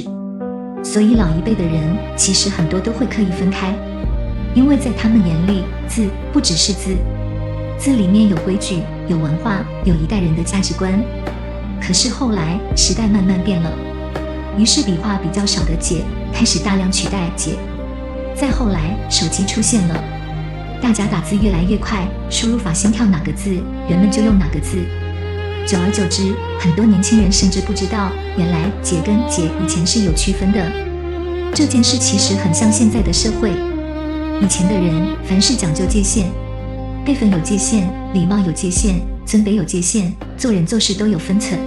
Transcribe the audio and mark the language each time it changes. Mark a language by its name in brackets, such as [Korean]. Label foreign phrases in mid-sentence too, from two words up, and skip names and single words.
[Chinese] 所以老一輩的人其實很多都會刻意分開，因為在他們眼裡，字不只是字，字裡面有規矩、有文化、有一代人的價值觀。可是後來時代慢慢變了，於是筆畫比較少的姐開始大量取代姐。再後來手機出現了，大家打字越來越快，輸入法心跳哪個字，人們就用哪個字。久而久之，很多年輕人甚至不知道，原來姐跟姐以前是有區分的。這件事其實很像現在的社會，以前的人凡事講究界限，輩分有界限，禮貌有界限，尊卑有界限，做人做事都有分層。